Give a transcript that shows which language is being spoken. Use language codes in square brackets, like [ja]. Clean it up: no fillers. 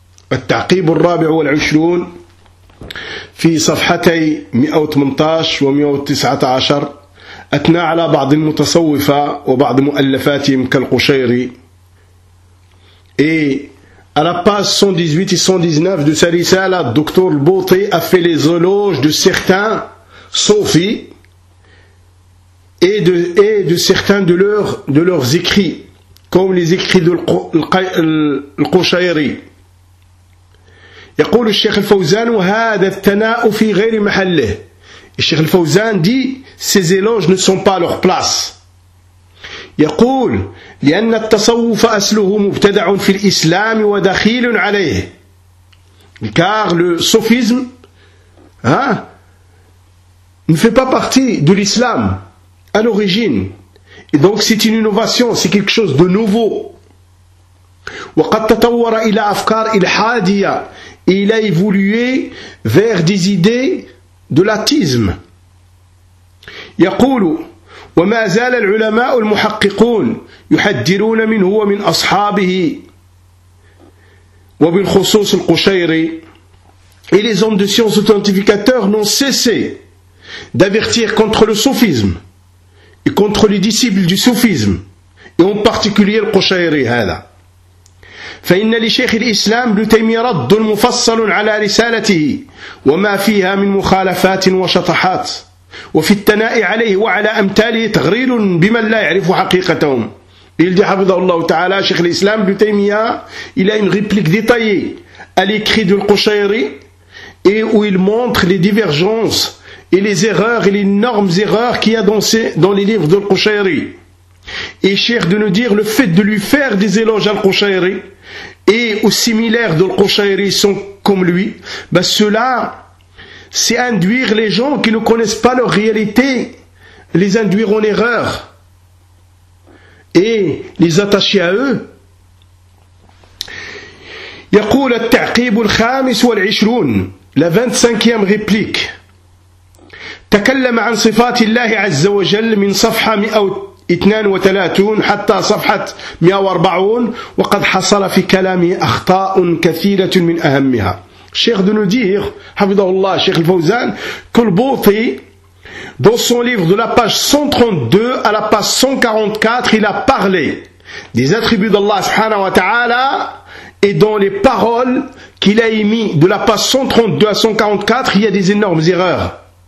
[ar] At-taqib al-rabi' wal-ushroun fi safhatay 118 wa 119 أثنى على بعض المتصوفة وبعض مؤلفاتهم كالقشيري [fr] et à la page 118 et 119 de sa risala, Dr. Bouti a fait les éloges de certains soufis et de certains de leurs écrits comme les écrits de القشيري. [ar] يقول الشيخ الفوزان وهذا الثناء في غير محله. [fr] Et Cheikh Al-Fawzan dit, ces éloges ne sont pas à leur place. [ar] يقول, لأن التصوف أصله مبتدع في الإسلام ودخيل عليه. [fr] Car le sophisme, hein, ne fait pas partie de l'islam à l'origine. Et donc c'est une innovation, c'est quelque chose de nouveau. [ar] وقد تطور إلى أفكار إلحادية. [fr] Et il a évolué vers des idées de l'athisme. [ar] يقول وما زال العلماء المحققون يحذرون منه ومن أصحابه وبالخصوص القشيري. [fr] Et les hommes de science authentificateurs n'ont cessé d'avertir contre le soufisme et contre les disciples du soufisme et en particulier le قشيري هذا. [ar] فإن لشيخ الإسلام ابن تيمية رد مفصل على رسالته وما فيها من مخالفات وشطحات وفي الثناء عليه وعلى أمثاله تغرير بمن لا يعرف حقيقتهم. [fr] Il dit [ar] حفظه الله تعالى شيخ الإسلام ابن تيمية [fr] il a une réplique détaillée à l'écrit du القشيري et où il montre les divergences et les erreurs et les énormes erreurs qu'il y a dans les livres du القشيري. Et cher de nous dire le fait de lui faire des éloges à القشيري et aux similaires de القشيري sont comme lui, ben cela, c'est induire les gens qui ne connaissent pas leur réalité, les induire en erreur et les attacher à eux. [ar] يقول التعقيب الخامس والعشرون, [fr] la 25e réplique. [ar] تكلم عن صفات الله عز وجل من صفحة 132 حتى صفحة 140 وقد حصل في كلامه أخطاء كثيرة من أهمها. [fr] Cheikh de nous dire, Hafidahullah, Cheikh Al-Fawzan, que le Bouti, dans son livre de la page 132 à la page 144, il a parlé des attributs d'Allah subhanahu wa ta'ala et dans les paroles qu'il a émis de la page 132 à 144, il y a des énormes erreurs.